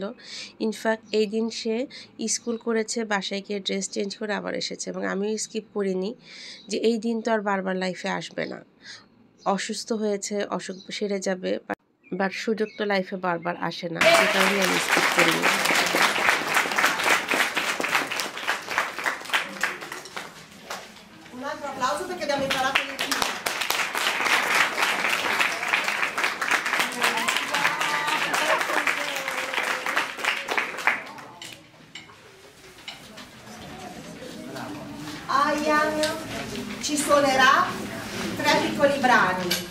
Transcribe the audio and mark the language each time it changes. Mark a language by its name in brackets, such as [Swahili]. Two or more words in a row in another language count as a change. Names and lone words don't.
[Bangla] ইনফ্যাক্ট এই দিন সে স্কুল করেছে, বাসায় গিয়ে [English] dress change [Bangla] করে আবার এসেছে এবং আমিও স্কিপ করিনি যে এই দিন তো আর বারবার লাইফে আসবে না। অসুস্থ হয়েছে, অসুখ সেরে যাবে, বাট সুযোগ তো লাইফে বারবার আসে না, সে কারণে আমি স্কিপ করিনি। [Italian] Un altro applauso perché abbiamo imparato le cifre. Ayan ci suonerà 3 piccoli brani.